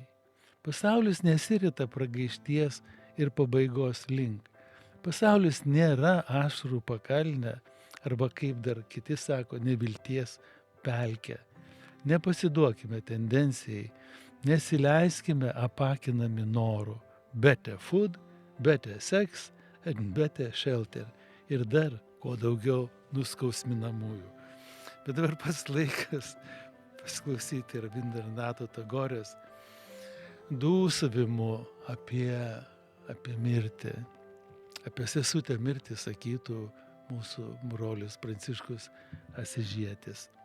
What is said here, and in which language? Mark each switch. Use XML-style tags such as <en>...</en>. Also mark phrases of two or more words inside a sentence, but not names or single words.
<lt>Pasaulis nesirita pragaišties ir pabaigos link. Pasaulis nėra ašarų pakalnė, arba kaip dar kiti sako, nevilties pelkė. Nepasiduokime tendencijai, nesileiskime apakinami norų.</lt> <en>Better food, better sex and better shelter.</en> <lt>Ir dar kuo daugiau nuskausminamųjų. Bet dabar pats laikas pasiklausyti Rabindranato Tagorės dūsavimų apie mirtį. Apie sesutę mirtį sakytų mūsų brolis Pranciškus Asižietis.</lt>